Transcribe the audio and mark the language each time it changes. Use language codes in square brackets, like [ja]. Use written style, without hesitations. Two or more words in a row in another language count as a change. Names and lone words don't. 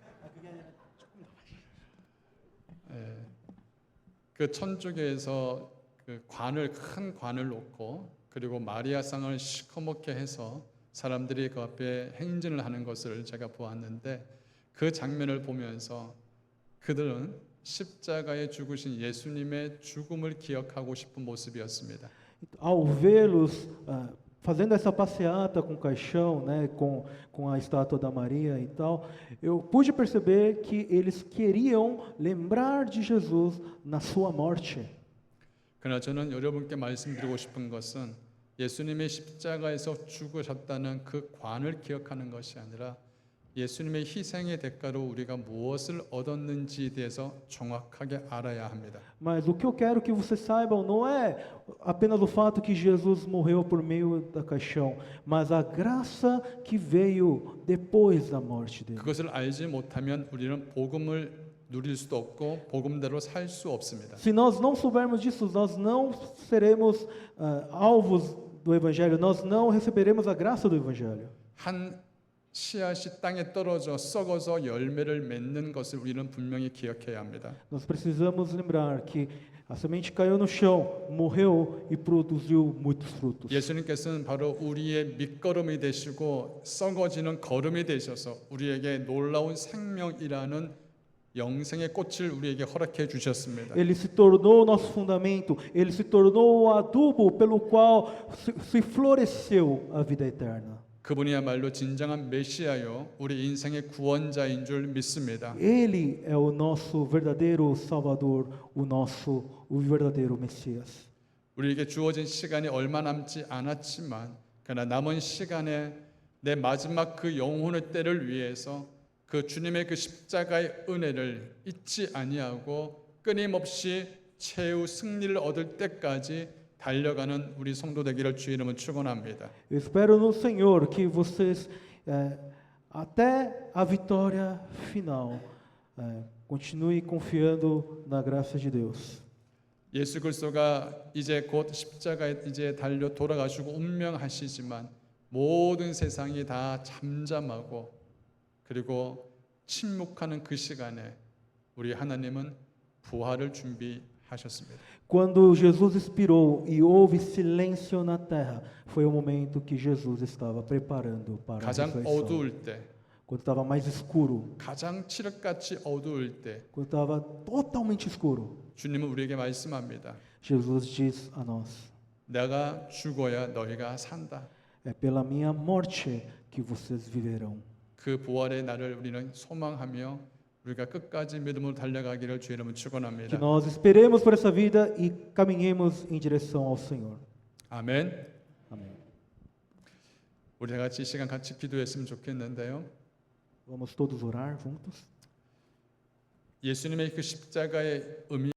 [ko] 그 천주교에서 그 큰 관을 놓고 그리고 마리아상을 시커멓게 해서 사람들이 그 앞에 행진을 하는 것을 제가 보았는데 그 장면을 보면서 그들은 십자가에 죽으신 예수님의 죽음을 기억하고 싶은 모습이었습니다. [pt] Ao vê-los fazendo essa passeata com o caixão, né, com a estátua da Maria e tal, eu pude perceber que eles queriam lembrar de Jesus na sua morte. [ko] 그러나 저는 여러분께 말씀드리고 싶은 것은 예수님의 십자가에서 죽으셨다는 그 관을 기억하는 것이 아니라 예수님의 희생의 대가로 우리가 무엇을 얻었는지에 대해서 정확하게 알아야 합니다. [pt] Mas o que eu quero que vocês saibam não é apenas o fato que Jesus morreu por meio da caixão, mas a graça que veio depois da morte dele. [ko] 그것을 알지 못하면 우리는 복음을 누릴 수도 없고 복음대로 살 수 없습니다. [pt] Se nós não soubermos disso, nós não seremos alvos do Evangelho, nós não receberemos a graça do Evangelho. [ko] 한 씨앗이 땅에 떨어져 썩어서 열매를 맺는 것을 우리는 분명히 기억해야 합니다. [pt] Nós precisamos lembrar que a semente caiu no chão, morreu e produziu muitos frutos. [ko] 예수님께서는 바로 우리의 밑거름이 되시고 썩어지는 거름이 되셔서 우리에게 놀라운 생명이라는 영생의 꽃을 우리에게 허락해 주셨습니다. [pt] Ele se tornou o nosso fundamento, ele se tornou o adubo pelo qual se floresceu a vida eterna. [ko] 그분이야말로 진정한 메시아요 우리 인생의 구원자인 줄 믿습니다. [pt] Ele é o nosso verdadeiro Salvador, o verdadeiro Messias. [ko] 우리에게 주어진 시간이 얼마 남지 않았지만 그러나 남은 시간에 내 마지막 그 영혼의 때를 위해서 그 주님의 그 십자가의 은혜를 잊지 아니하고 끊임없이 최후 승리를 얻을 때까지 달려가는 우리 성도 되기를 주의 이름으로 축원합니다. [pt] Eu espero no Senhor que vocês, até a vitória final, continue confiando na graça de Deus. [ko] 예수 그리스도가 이제 곧 십자가에 이제 달려 돌아가시고 운명하시지만 모든 세상이 다 잠잠하고 그리고 침묵하는 그 시간에 우리 하나님은 부활을 준비하셨습니다. [pt] Quando Jesus expirou e houve silêncio na terra, foi o momento que Jesus estava preparando para a [ko] 가장 [pt] ressurreição. [ko] 어두울 때, [pt] Quando estava mais escuro, [ko] 가장 칠흑같이 어두울 때 [pt] quando estava totalmente escuro, [ko] 주님은 우리에게 말씀합니다. [pt] Jesus diz a nós: [ko] 내가 죽어야 너희가 산다. [pt] é pela minha morte que vocês viverão. [ko] 그 부활의 날을 우리는 소망하며 우리가 끝까지 믿음으로 달려가기를 주의 이름으로 [pt] Que [ko] 축원합니다. [pt] nós esperemos por essa vida e caminhemos em direção ao Senhor. [ko] 아멘. [pt] Amém. [ko] 우리 다 같이 이 시간 같이 기도했으면 좋겠는데요. [pt] Vamos todos orar juntos? [ko] 예수님의 그 십자가의 의미